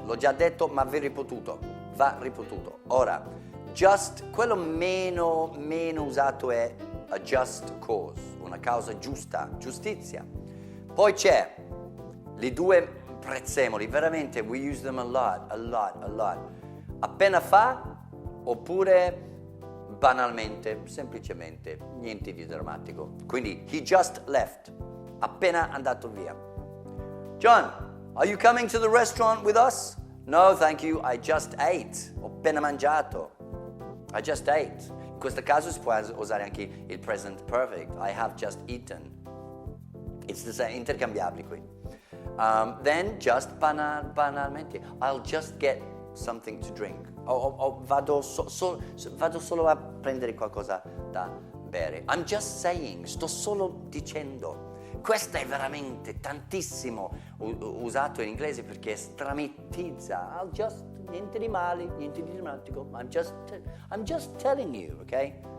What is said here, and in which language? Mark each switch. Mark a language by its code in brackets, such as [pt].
[it] L'ho già detto, ma va ripetuto. Ora, just, quello meno usato è [en] a just cause, [it] una causa giusta, giustizia. Poi c'è le 2 prezzemoli, veramente, [en] we use them a lot. [it] Appena fa, oppure banalmente, semplicemente, niente di drammatico. Quindi, [en] he just left. [it] Appena andato via. [en] John, are you coming to the restaurant with us? No, thank you, I just ate. [it] Ho appena mangiato. [en] I just ate. [it] In questo caso si può usare anche il present perfect. [en] I have just eaten. It's the same, [it] intercambiabili qui. [en] Then just banalmente, I'll just get something to drink. [it] Vado solo a prendere qualcosa da bere. [en] I'm just saying, [it] sto solo dicendo. Questo è veramente tantissimo usato in inglese perché stramettizza. [en] I'll just, [it] niente di male, niente di drammatico. [en] I'm just telling you, ok?